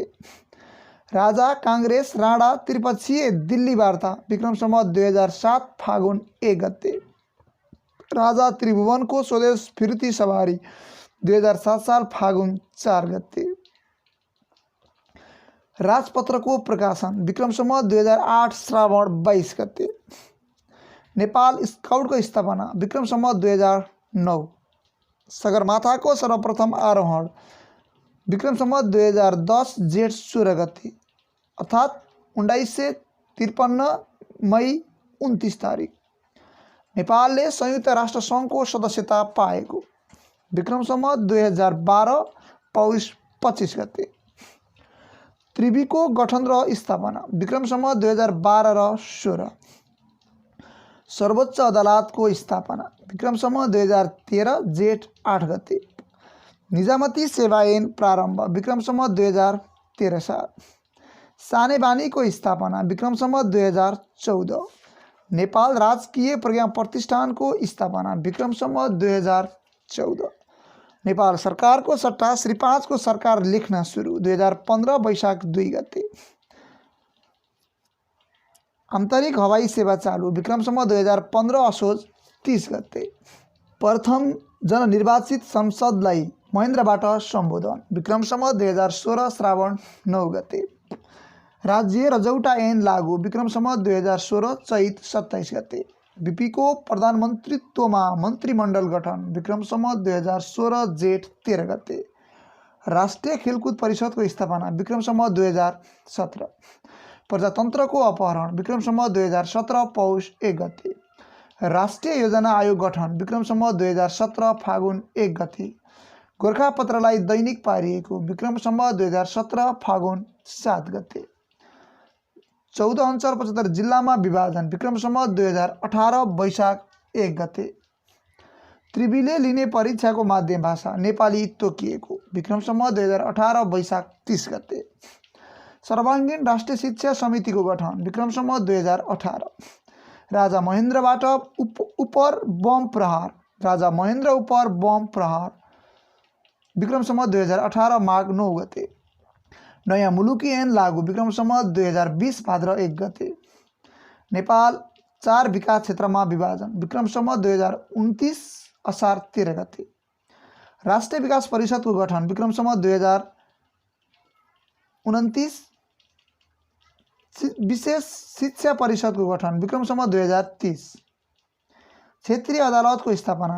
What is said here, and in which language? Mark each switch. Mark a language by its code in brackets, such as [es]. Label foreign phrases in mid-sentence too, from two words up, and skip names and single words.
[ne] राजा कांग्रेस राणा त्रिपक्षीय दिल्ली वार्ता विक्रम सम्वत 2007 फागुन 1 गते। राजा त्रिभुवन को स्वदेश फिर्ती सवारी 2007 साल फागुन 4 गते। राजपत्र को प्रकाशन विक्रम सम्वत 2008 श्रावण 22 गते। नेपाल स्काउट को स्थापना विक्रम सम्वत 2009। सगरमाथा को सर्वप्रथम आरोहण विक्रम सम्वत 2010 जेठ 16 गते अर्थात् 1953 मई 29 तारिक नेपालले संयुक्त राष्ट्र सङ्घको सदस्यता पाएको। विक्रम सम्वत 2012 पौष 25 गते त्रिवीको गठन र स्थापना। विक्रम सम्वत 2012 र 16 सर्वोच्च अदालतको स्थापना। विक्रम सम्वत 2013 जेठ 8 गते निजामती सेवा ऐन प्रारम्भ। विक्रम सम्वत 2013 साल सानेबानीको स्थापना। विक्रम सम्वत 2014 नेपाल राजकीय प्रज्ञा प्रतिष्ठानको स्थापना। विक्रम सम्वत 2014 नेपाल सरकारको सट्टा श्री 5 को सरकार लेख्न सुरु। 2015 वैशाख 2 गते आन्तरिक हवाई सेवा चालू। विक्रम सम्वत 2015 असोज 30 गते प्रथम जननिर्वाचित संसदलाई महेन्द्रबाट सम्बोधन। विक्रम सम्वत 2016 श्रावण 9 गते राज्य रजौटा ऐन लागू। विक्रम सम्वत 2016 चैत 27 गते बीपीको प्रधानमन्त्रीत्वमा मन्त्रीमण्डल गठन। विक्रम सम्वत 2016 जेठ 13 गते राष्ट्रिय खेलकुद परिषदको स्थापना। विक्रम सम्वत 2017 प्रजातन्त्रको अपहरण। विक्रम सम्वत 2017 पौष 1 गते राष्ट्रिय योजना आयोग गठन। विक्रम सम्वत 2017 फागुन 1 गते गोरखापत्रलाई दैनिक पारिएको। विक्रम सम्वत 2017 फागुन 7 गते 14 अञ्चल 75 जिल्लामा विभाजन। विक्रम सम्वत 2018 वैशाख 1 गते त्रिवीले लिने परीक्षाको माध्यम भाषा नेपाली तोकिएको। विक्रम सम्वत 2018 वैशाख 30 गते सर्वाङ्गीन राष्ट्रिय शिक्षा समितिको गठन। विक्रम सम्वत 2018 राजा महेन्द्रबाट उपर बम प्रहार। राजा महेन्द्र उपर बम प्रहार। विक्रम सम्वत 2018 माघ 9 गते नयाँ मुलुकी ऐन लागू। विक्रम सम्वत 2020 भाद्र 1 गते नेपाल 4 विकास क्षेत्रमा विभाजन। विक्रम सम्वत 2029 असार 13 गते राष्ट्रिय विकास परिषदको गठन। विक्रम सम्वत 2029 विशेष शिक्षा परिषदको गठन। विक्रम सम्वत 2030 क्षेत्रीय अदालतको स्थापना।